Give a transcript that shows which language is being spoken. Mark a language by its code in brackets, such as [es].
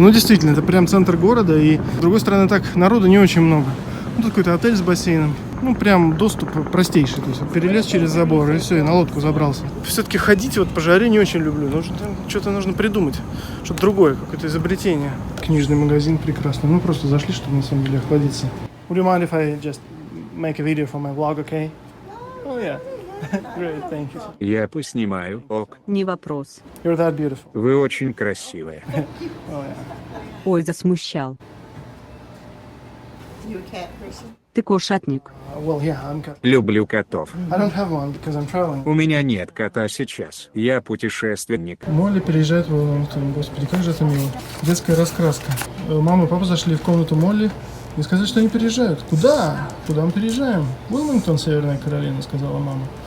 [ru] Ну, действительно, это прям центр города, и с другой стороны, так, народу не очень много. Ну, тут какой-то отель с бассейном. Ну, прям доступ простейший. То есть перелез через забор, и все, и на лодку забрался. Все-таки ходить вот по жаре не очень люблю. Что-то нужно придумать. Что-то другое, какое-то изобретение. Книжный магазин прекрасный. Мы просто зашли, чтобы на самом деле охладиться. [en] Would you mind if I just make a video for my vlog, okay? Oh, yeah. Great, thank you. [ru] Я поснимаю, ок. Не вопрос. [en] You're that beautiful. [ru] Вы очень красивые. [en] Oh, yeah. [ru] Ой, засмущал. [en] You a cat person? [ru] Ты кошатник. [en] Well, yeah, I'm cat. [ru] Люблю котов. [en] I don't have one because I'm traveling. [ru] У меня нет кота сейчас. Я путешественник. Молли переезжает в Уилмингтон. Господи, как же это мило. Детская раскраска. Мама и папа зашли в комнату Молли и сказали, что они переезжают. Куда? Куда мы переезжаем? Уилмингтон, Северная Каролина, сказала мама.